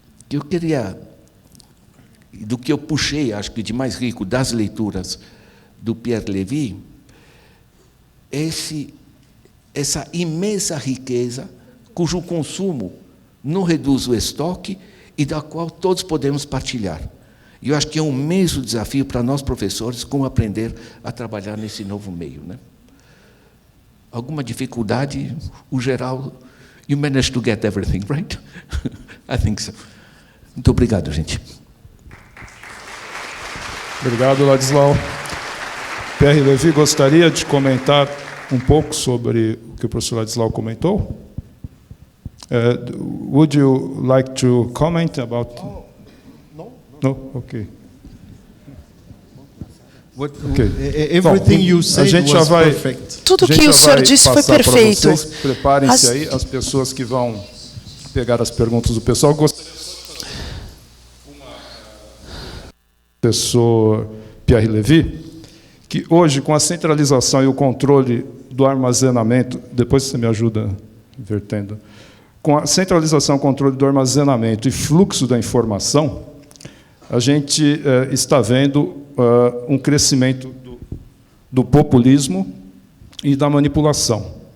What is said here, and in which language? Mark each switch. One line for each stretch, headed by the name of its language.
Portuguese: Eu queria, do que eu puxei, acho que de mais rico, das leituras do Pierre Levy, essa imensa riqueza, cujo consumo não reduz o estoque e da qual todos podemos partilhar. E eu acho que é um imenso desafio para nós, professores, como aprender a trabalhar nesse novo meio, né? Alguma dificuldade? O geral,
English: you managed to get everything, right? I think so.
Portuguese: Muito obrigado, gente. Obrigado, Ladislau. Pierre Levy gostaria de comentar um pouco sobre o que o professor Ladislau comentou?
English: Would you like to comment about... No? Okay. Everything you said was perfect.
Portuguese: Tudo que o senhor disse foi perfeito. Preparem-se aí, as pessoas que vão pegar as perguntas do pessoal. Gostaria de professor Pierre Levy, que hoje, com a centralização e o controle do armazenamento, depois você me ajuda invertendo, com a centralização e o controle do armazenamento e fluxo da informação, a gente está vendo um crescimento do populismo e da manipulação.